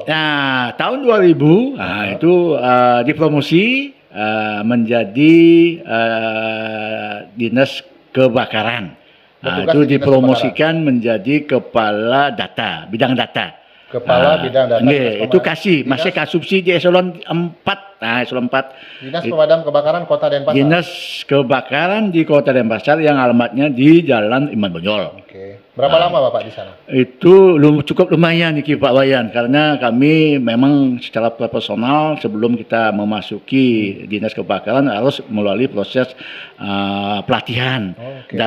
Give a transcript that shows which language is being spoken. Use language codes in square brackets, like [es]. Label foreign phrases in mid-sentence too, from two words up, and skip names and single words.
[id] Nah, tahun 2000 itu dipromosi menjadi dinas kebakaran. Bertugas Itu di dinas dipromosikan menjadi kepala data, bidang data. Kepala Bidang Data. Nggih, itu kasih, masih kasubsidi di eselon 4. Nah, eselon 4. Dinas Pemadam Kebakaran Kota Denpasar. Dinas Kebakaran di Kota Denpasar yang alamatnya di Jalan Iman Bonjol. Oke. Berapa lama Bapak di sana? Itu cukup lumayan nih Pak Wayan, karena kami memang secara profesional sebelum kita memasuki dinas kebakaran harus melalui proses pelatihan Oke.